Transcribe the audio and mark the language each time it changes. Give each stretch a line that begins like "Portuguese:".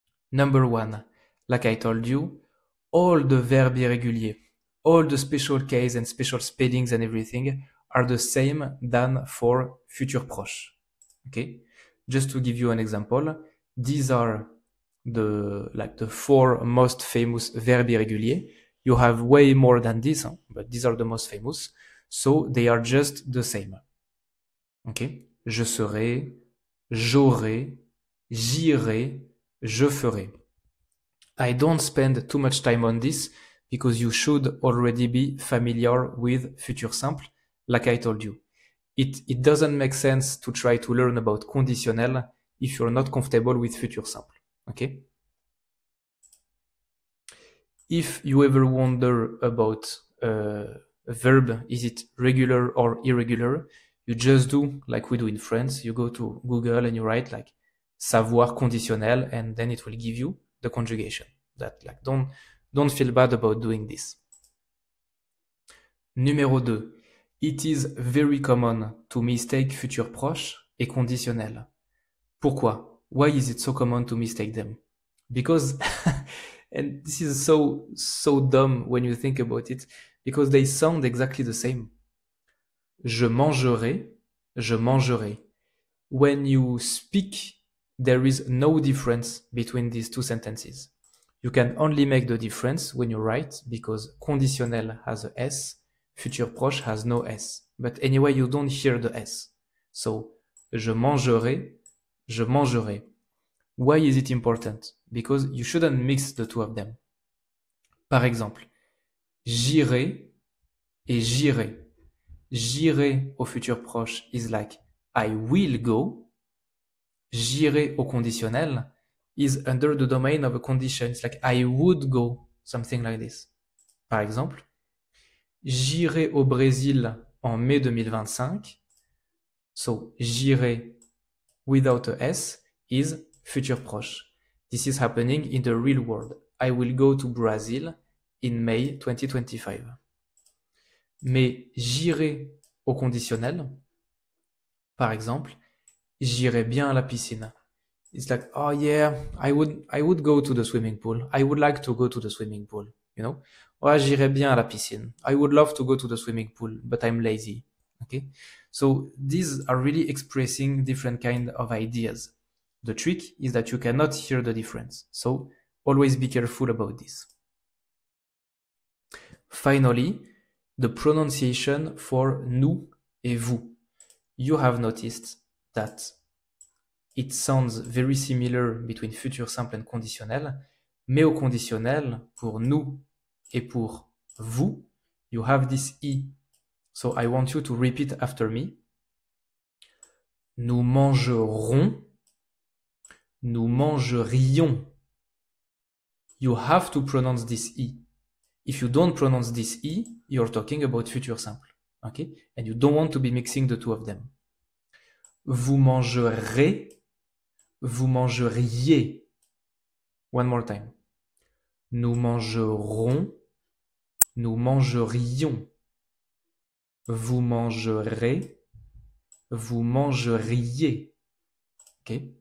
English: Number 1, like I told you, all the verbs irréguliers, all the special case and special spellings and everything are the same than for future proche. Okay? Just to give you an example, these are the 4 most famous verbs irréguliers. You have way more than this, but these are the most famous. So they are just the same. Okay?
French: Je serai, j'aurai, j'irai, je ferai.
English: I don't spend too much time on this because you should already be familiar with future simple, like I told you. It doesn't make sense to try to learn about conditionnel if you're not comfortable with future simple. Okay? If you ever wonder about a verb, is it regular or irregular, you just do like we do in France. You go to Google and you write like savoir conditionnel, and then it will give you the conjugation. That like don't feel bad about doing this.
French: Numéro 2.
English: It is very common to mistake futur proche et conditionnel.
French: Pourquoi?
English: Why is it so common to mistake them? Because and this is so dumb when you think about it, because they sound exactly the same.
French: Je mangerai, je mangerai.
English: When you speak, there is no difference between these two sentences. You can only make the difference when you write, because conditionnel has a S, futur proche has no S. But anyway, you don't hear the S. So,
French: je mangerai, je mangerai.
English: Why is it important? Because you shouldn't mix the two of them.
French: Par exemple, j'irai et j'irai. J'irai au futur proche
English: is like I will go.
French: J'irai au conditionnel
English: is under the domain of a condition. It's like I would go, something like this.
French: Par exemple, j'irai au Brésil en mai 2025.
English: So, j'irai without a S is futur proche. This is happening in the real world. I will go to Brazil in May 2025.
French: Mais j'irai au conditionnel. Par exemple, j'irai bien à la piscine.
English: It's like, oh yeah, I would go to the swimming pool. I would like to go to the swimming pool, you know?
French: Oh, j'irai bien à la piscine.
English: I would love to go to the swimming pool, but I'm lazy. Okay? So these are really expressing different kind of ideas. The trick is that you cannot hear the difference. So always be careful about this. Finally, the pronunciation for nous et vous. You have noticed that it sounds very similar between futur simple and conditionnel,
French: mais au conditionnel, pour nous et pour vous,
English: you have this I. So I want you to repeat after me.
French: Nous mangerons, nous mangerions.
English: You have to pronounce this I. If you don't pronounce this I, you're talking about futur simple. Okay? And you don't want to be mixing the two of them.
French: Vous mangerez, vous mangeriez.
English: One more time.
French: nous mangerons, nous mangerions. Vous mangerez, vous mangeriez. Ok?